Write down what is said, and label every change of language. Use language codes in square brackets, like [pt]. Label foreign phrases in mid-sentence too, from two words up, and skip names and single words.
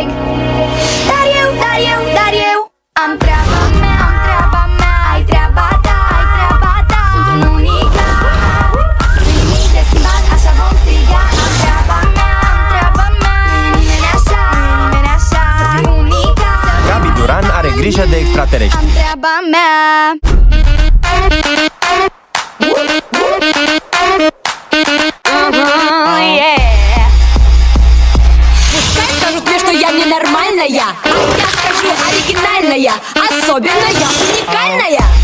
[ro] Dar eu am treaba mea, ai treaba ta, sunt un unicat. Nimic de schimbat, așa vom striga. Am treaba mea, nu e nimeni așa, să fiu unicat. Gabi Duran are grijă de extraterestri. Am treaba mea. [ru] Пускай скажут мне, что я ненормальная, а я скажу оригинальная, особенная, уникальная.